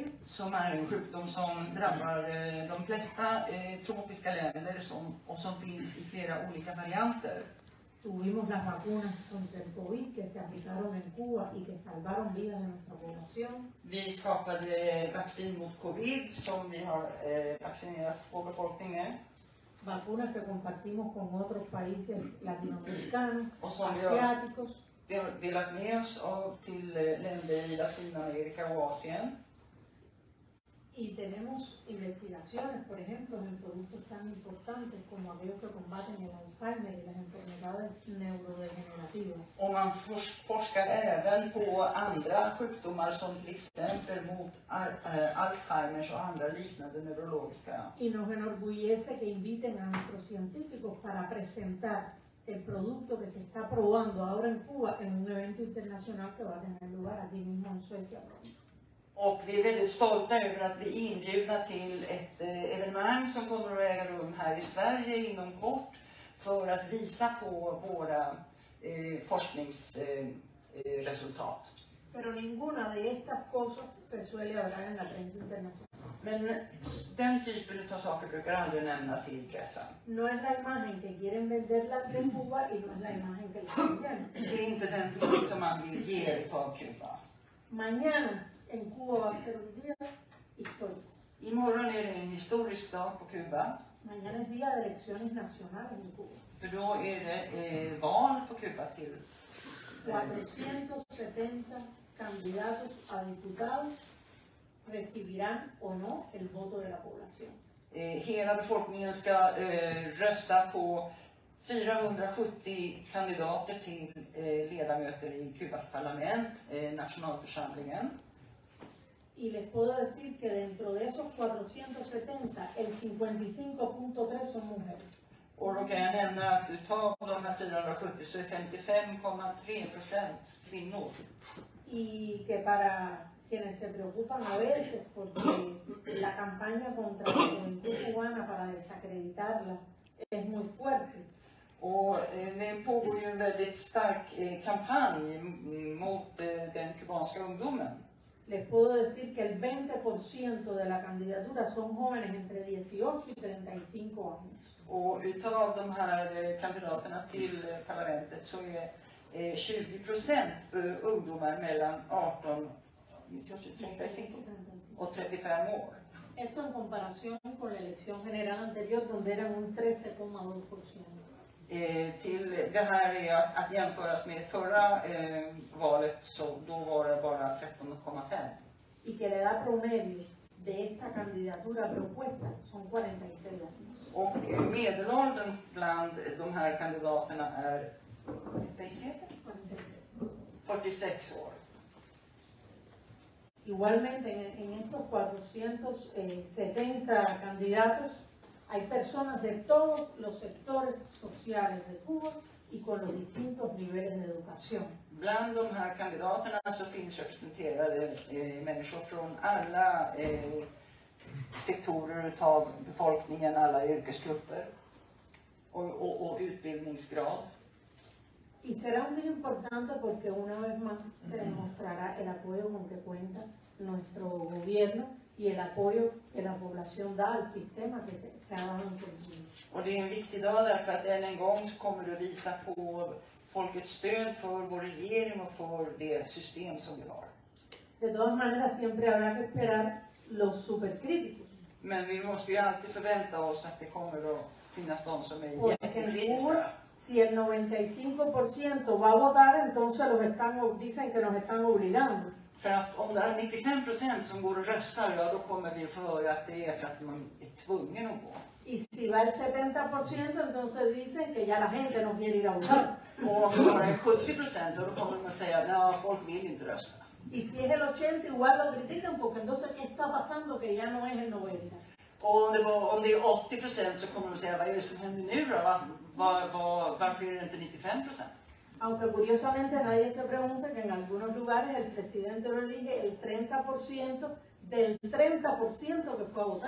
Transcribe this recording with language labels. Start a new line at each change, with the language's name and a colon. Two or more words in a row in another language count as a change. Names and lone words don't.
Swedish: Som är en sjukdom som drabbar de flesta tropiska länder och som finns i flera olika varianter.
Spanish: Tuvimos las vacunas contra el COVID que se aplicaron en Cuba y que salvaron vidas de nuestra población.
Swedish: Vi skapade vaccin mot covid som vi har vaccinerat vår befolkning med.
Spanish: Vacunas que compartimos con otros países latinoamericanos,
Swedish: Och som
Spanish: asiáticos.
Swedish: vi har delat med oss av till länder i Latinamerika och Asien.
Spanish: Y tenemos investigaciones, por ejemplo, en productos tan importantes como aquellos que combaten el Alzheimer y las enfermedades neurodegenerativas.
Swedish: Och man forskar även på andra sjukdomar som till exempel mot Alzheimers och andra liknande neurologiska.
Spanish: Y nos enorgullece que inviten a nuestros científicos para presentar el producto que se está probando ahora en Cuba en un evento internacional que va a tener lugar aquí mismo en Suecia pronto.
Swedish: Och vi är väldigt stolta över att bli inbjudna till ett evenemang som kommer att äga rum här i Sverige inom kort för att visa på våra forskningsresultat.
Spanish: Pero ninguna de estas cosas se suele hablar en la prensa internacional.
Swedish: Men den typen av saker brukar aldrig nämnas i pressen.
Spanish: No es la imagen que quieren venderla de Cuba y no es la imagen que les envían.
Swedish: Det är inte den bild som man vill ge av Kuba.
Spanish: Mañana en Cuba va a ser un día histórico.
Swedish: Imorgon är det en historisk dag på Kuba.
Spanish: Mañana es día de elecciones nacionales en Cuba.
Swedish: För då är det val på Kuba till
Spanish: 470 candidatos a diputados recibirán o no el voto de la población.
Swedish: Hela befolkningen ska rösta på 470 kandidater till ledamöter i Kubas parlament, nationalförsamlingen.
Spanish: Y les puedo decir que dentro de esos 470, el 55.3 son mujeres.
Swedish: Och då kan jag nämna att utav de här 470 så är 55,3% kvinnor.
Spanish: Y que para quienes se preocupan a veces porque la campaña contra la juventud cubana para desacreditarla es muy fuerte.
Swedish: Och det pågår ju en väldigt stark kampanj mot den kubanska ungdomen.
Spanish: Les puedo decir que el 20% de la candidatura son jóvenes entre 18 y 35 años.
Swedish: Och utav de här kandidaterna till parlamentet så är 20% ungdomar mellan 18 och 35 år.
Spanish: Esto en comparación con la elección general anterior donde eran un 13,2%.
Swedish: Till det här är att jämföras med förra valet, så då var det bara 13,5.
Spanish: Y que la edad promedio de esta candidatura propuesta son 46 años.
Swedish: Och medelåldern bland de här kandidaterna är 46 år.
Spanish: Igualmente en estos 470 candidatos hay personas de todos los sectores sociales de Cuba y con los distintos niveles de educación.
Swedish: Bland de här kandidaterna så finns representerade människor från alla sektorer av befolkningen, alla yrkesgrupper och utbildningsgrad.
Spanish: Y será muy importante porque una vez más se demostrará el apoyo con que cuenta nuestro gobierno y el apoyo que la población da al sistema que se ha dado en Cuba.
Swedish: Och det är en viktig dag därför att än en gång så kommer det att visa på folkets stöd för vår regering och för det system som vi har.
Spanish: De todas maneras siempre habrá que esperar los supercríticos.
Swedish: Men vi måste ju alltid förvänta oss att det kommer att finnas de som är jättekritiska.
Spanish: Si el 95% va a votar, entonces dicen que nos están obligando.
Swedish: För att om det är 95% som går och röstar, ja då kommer vi att få höra att det är för att man är tvungen att gå.
Spanish: Y si va el 70%, entonces dicen que ya la gente no quiere ir a votar.
Swedish: Och om det bara är 70%, då kommer man att säga att folk vill inte rösta.
Spanish: Y si es el 80, igual lo critican porque entonces ¿qué está pasando que ya no es el 90?
Swedish: Och om det är 80% så kommer de att säga, vad är det som händer nu då? Varför är det inte 95%?
Spanish: Aunque curiosamente nadie se pregunta que en algunos lugares el presidente lo elige el 30% del 30% que fue a votar.